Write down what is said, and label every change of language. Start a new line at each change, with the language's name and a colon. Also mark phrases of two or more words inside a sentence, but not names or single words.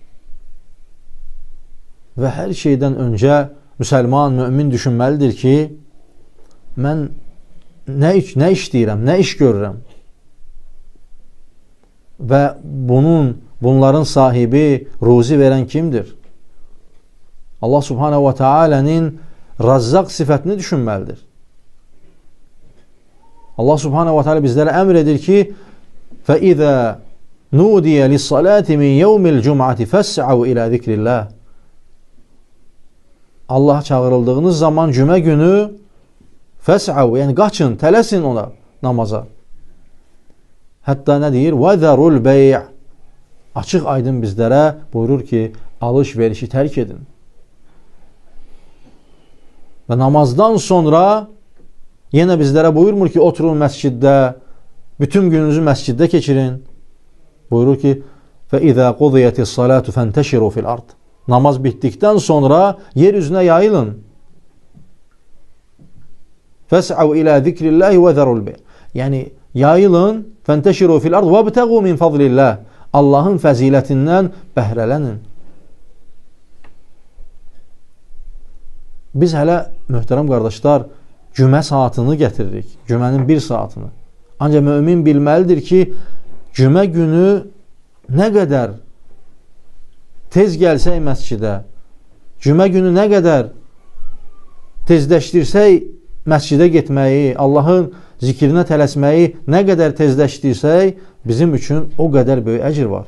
Azerbaijani: Və hər şeydən öncə müsəlman, mümin düşünməlidir ki, mən nə işləyirəm, nə iş görürəm? və bunların sahibi, ruzi verən kimdir?
Arabic: الله سبحانه وتعالى'nın
Azerbaijani: Razzaq sifətini düşünməlidir.
Arabic: الله سبحانه وتعالى
Azerbaijani: bizlərə əmr edir ki,
Arabic: فَإِذَا نُودِيَ لِلصَّلَاةِ مِنْ يَوْمِ الْجُمْعَةِ فَاسْعَوْا إِلَى ذِكْرِ اللّٰهِ
Azerbaijani: Allah çağırıldığınız zaman cümə günü fəs'av, yəni qaçın, tələsin ona, namaza. Hətta nə deyir?
Arabic: وَذَرُوا الْبَيْعِ
Azerbaijani: Açıq aydın bizlərə buyurur ki, alış-verişi tərk edin. Və namazdan sonra yenə bizlərə buyurmur ki, oturun məsciddə, bütün gününüzü məsciddə keçirin. Buyurur ki,
Arabic: فَإِذَا قُضِيَتِ الصَّلَاةُ فَانْتَشِرُوا فِي الْأَرْضِ
Azerbaijani: Namaz bitdikdən sonra yer üzünə yayılın.
Arabic: فَاسْعَوْا إِلَى ذِكْرِ اللّٰهِ وَذَرُوا الْبَيْعِ
Azerbaijani: Yəni, yayılın,
Arabic: فَانْتَشِرُوا فِي الْأَرْضِ وَابْتَغُوا مِنْ فَضْلِ اللّٰهِ
Azerbaijani: Allahın fəzilətindən bəhrələnin. Biz hələ, möhtərəm qardaşlar, cümə saatını gətiririk. Cümənin bir saatını. Ancaq mömin bilməlidir ki, cümə günü nə qədər tez gəlsək məscidə, cümə günü nə qədər tezləşdirsək məscidə getməyi, Allahın zikrinə tələsməyi nə qədər tezləşdirsək, bizim üçün o qədər böyük əcr var.